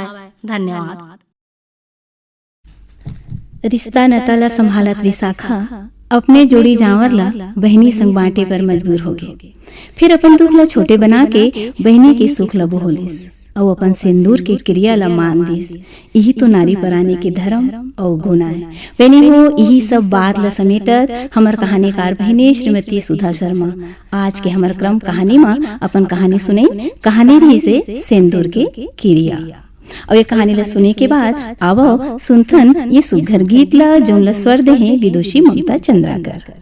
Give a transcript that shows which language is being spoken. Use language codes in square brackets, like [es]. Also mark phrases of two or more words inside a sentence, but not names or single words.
[hne] धन्यवाद। रिश्ता नता ला संभालत विशाखा अपने जोड़ी जावर ला बहनी संग बांटे पर मजबूर हो गए। फिर अपन दुख ला छोटे बना के बहनी के सुख ला बोलिस और अपन सिंदूर के क्रिया ला मान दिस। यही तो नारी पराने के धर्म और गुण है। बहनी हो, यही सब बात ला समेटत हमर कहानीकार बहनी श्रीमती सुधा शर्मा आज के हमर क्रम कहानी में अपन कहानी सुने। कहानी रही से सिंदूर के क्रिया। और ये कहानी ला सुने के बाद आवो सुनथन ये सुघर गीत ला जोन ला स्वर दे हैं विदुषी ममता चंद्राकर।